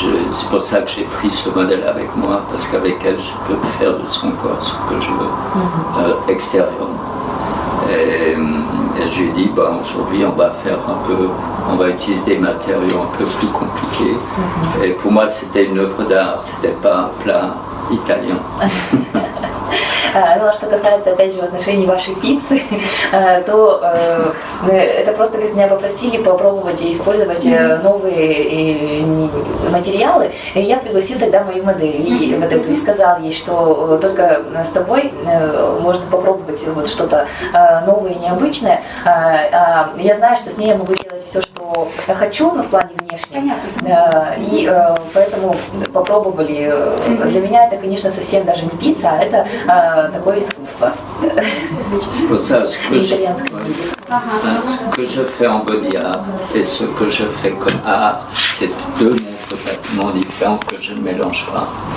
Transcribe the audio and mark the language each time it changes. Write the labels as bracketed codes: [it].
[fr] C'est pour ça que j'ai pris ce modèle avec moi, parce qu'avec elle, je peux faire de son corps ce que je veux, extérieurement. Et je lui ai dit, aujourd'hui on va utiliser des matériaux un peu plus compliqués. Et pour moi c'était une œuvre d'art, c'était pas un plat italien. [ru] Ну, а что касается, опять же, в отношении вашей пиццы, то это просто, говорит, меня попросили попробовать и использовать новые материалы, и я пригласил тогда мою модель, и вот эту, и сказал ей, что только с тобой можно попробовать вот что-то новое и необычное. Я знаю, что с ней я могу делать все, что я хочу, но в плане внешнем. И поэтому попробовали. Для меня это, конечно, совсем даже не пицца, а это такое искусство. [fr] C'est pour ça ce que je fais en body art et ce que je fais comme art, c'est deux mondes complètement différents que je ne mélange pas.